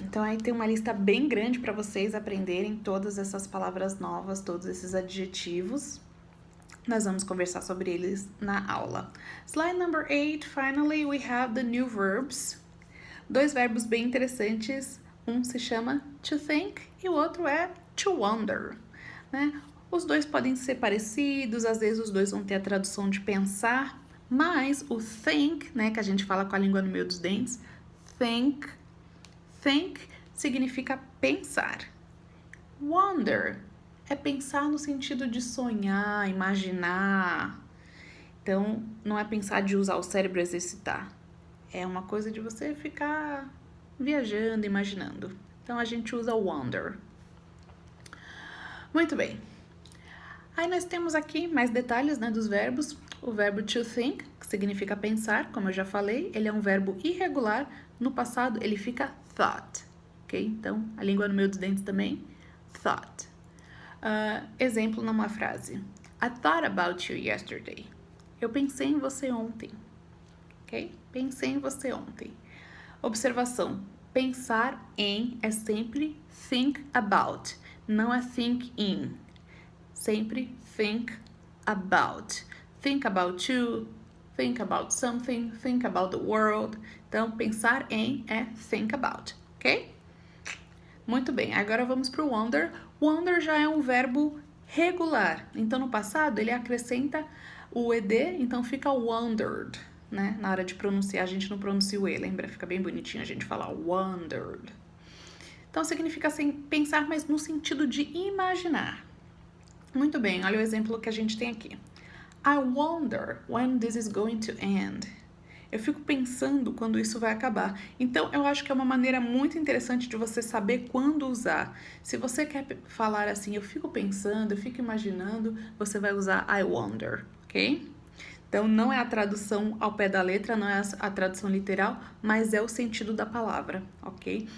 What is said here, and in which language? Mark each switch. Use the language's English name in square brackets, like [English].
[Portuguese] Então, aí tem uma lista bem grande para vocês aprenderem todas essas palavras novas, todos esses adjetivos. Nós vamos conversar sobre eles na aula. [English] Slide number 8, finally, we have the new verbs. [Portuguese] Dois verbos bem interessantes. Um se chama to think e o outro é to wonder, né? Os dois podem ser parecidos, às vezes os dois vão ter a tradução de pensar, mas o think, né, que a gente fala com a língua no meio dos dentes, think significa pensar. Wonder é pensar no sentido de sonhar, imaginar. Então, não é pensar de usar o cérebro e exercitar. É uma coisa de você ficar viajando, imaginando. Então, a gente usa wonder. Muito bem. Aí nós temos aqui mais detalhes, né, dos verbos. O verbo to think, que significa pensar, como eu já falei, ele é um verbo irregular. No passado, ele fica thought, ok? Então, a língua no meio dos dentes também, thought. Exemplo numa frase. [English] I thought about you yesterday. [Portuguese] Eu pensei em você ontem, ok? Pensei em você ontem. Observação. Pensar em é sempre think about, não é think in. Sempre think about. [English] Think about you, think about something, think about the world. [Portuguese] Então, pensar em é think about, ok? Muito bem, agora vamos para o wonder. Wonder já é um verbo regular. Então, no passado, ele acrescenta o ed, então fica wondered, né? Na hora de pronunciar, a gente não pronuncia o e, lembra? Fica bem bonitinho a gente falar wondered. Então, significa assim, pensar, mas no sentido de imaginar. Muito bem, olha o exemplo que a gente tem aqui. [English] I wonder when this is going to end. [Portuguese] Eu fico pensando quando isso vai acabar. Então, eu acho que é uma maneira muito interessante de você saber quando usar. Se você quer falar assim, eu fico pensando, eu fico imaginando, você vai usar I wonder, ok? Então, não é a tradução ao pé da letra, não é a tradução literal, mas é o sentido da palavra, ok?